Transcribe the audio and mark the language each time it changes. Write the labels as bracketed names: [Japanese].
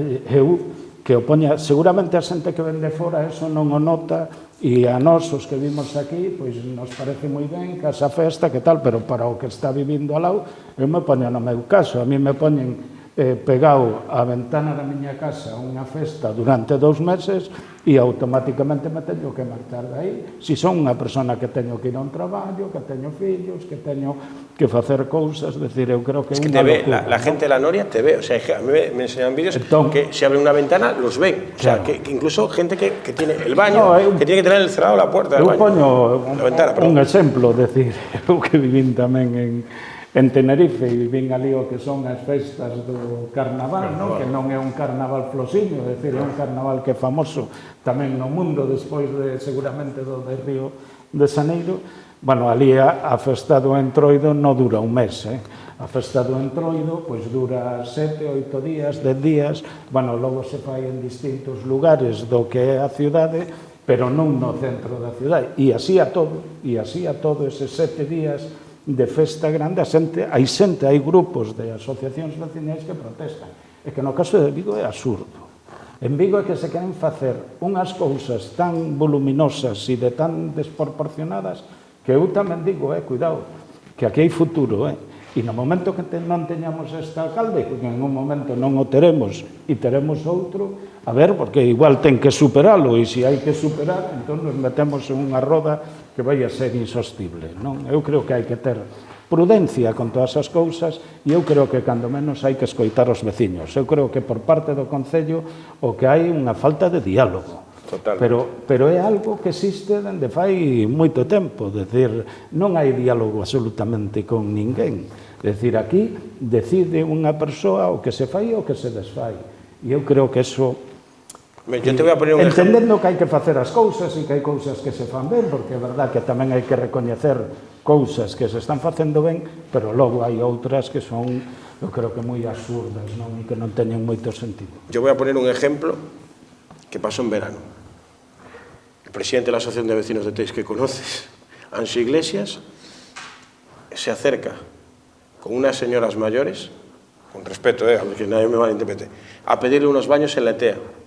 [Galician] eu, que o poña, seguramente a xente que ven de fora eso non o nota, e a nós, os que vimos aquí, pois nos parece moi ben que esa festa, que tal, pero para o que está vivindo ao lado, eu me poño no meu caso, a mí me poñen pegado á ventana da miña casa unha festa durante 2 meses e automáticamente me teño que marchar de aí. Si son unha persona que teño que ir a un traballo, que teño fillos, que teño que facer cousas, decir, eu creo que é unha locura. [Spanish] La gente de la Noria te ve, o sea, a mí me enseñan vídeos que se abre una ventana, los ven, o sea, que incluso gente que tiene el baño, que tiene que tener cerrado la puerta del baño. [Galician] Eu poño un exemplo, decir, eu que vivín tamén en Tenerife e vivín ali o que son as festas do carnaval, que non é un carnaval flosiño, é dicir, é un carnaval que é famoso tamén no mundo despois de, seguramente, do de Río de Xaneiro. Bueno, ali a festa do Entroido non dura un mes, a festa do Entroido pois dura 7, 8 días, 10 días, bueno, logo se fai en distintos lugares do que é a cidade, pero non no centro da cidade, e así a todo, eses 7 días de festa grande, hai grupos de asociacións veciñais que protestan. É que no caso de Vigo é absurdo. En Vigo é que se queren facer unhas cousas tan voluminosas e de tan desproporcionadas que eu tamén digo, cuidado, que aquí hai futuro, e no momento que non teñamos este alcalde, que en un momento non o teremos e teremos outro, a ver, porque igual ten que superalo, e se hai que superar, entón nos metemos en unha roda que vai a ser insostible, non? Eu creo que hai que ter prudencia con todas as cousas, e eu creo que, cando menos, hai que escoitar os veciños. Eu creo que, por parte do Concello, o que hai unha falta de diálogo. Pero é algo que existe dende fai moito tempo, decir, non hai diálogo absolutamente con ninguén. Decir, aquí decide unha persoa o que se fai e o que se desfai. E eu creo que eso... [Spanish] Yo te voy a poner un [Galician] entendendo que hai que facer as cousas e que hai cousas que se fan ben, porque é verdad que tamén hai que recoñecer cousas que se están facendo ben, pero logo hai outras que son, eu creo que moi absurdas, non? E que non teñen moito sentido. [Spanish] Yo voy a poner un ejemplo que pasó en verano. El presidente de la Asociación de Vecinos de Teix, que conoces, Anxo Iglesias, se acerca con unas señoras mayores, con respeto, a ver que nadie me malinterprete, a pedirle unos baños en la ETEA.